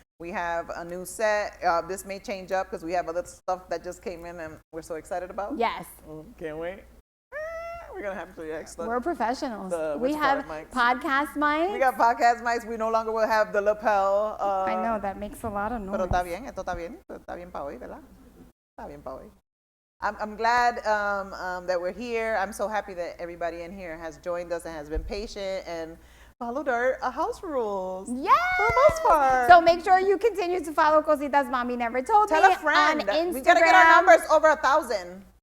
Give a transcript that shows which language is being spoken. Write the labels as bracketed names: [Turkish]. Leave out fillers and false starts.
[English] We have a new set. This may change up because we have other stuff that just came in and we're so excited about. Yes. Can't wait. We're going to have to extra. We're professionals. We have podcast mics. We got podcast mics. We no longer will have the lapel. I know, that makes a lot of noise. [Spanish] Pero está bien, esto está bien. Está bien para hoy, ¿verdad? Está bien para hoy. [English] I'm glad that we're here. I'm so happy that everybody in here has joined us and has been patient and followed our house rules. Yes! For the most part. So make sure you continue to follow Cositas Mommy Never Told Me. Tell a friend. On Instagram. We gotta get our numbers over 1,000.